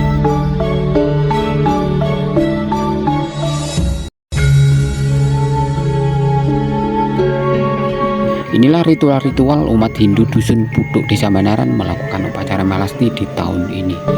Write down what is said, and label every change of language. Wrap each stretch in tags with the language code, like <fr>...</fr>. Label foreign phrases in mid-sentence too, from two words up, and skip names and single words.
<id>Inilah ritual-ritual umat Hindu Dusun Puduk Desa Banaran melakukan upacara Melasti di tahun ini.</id>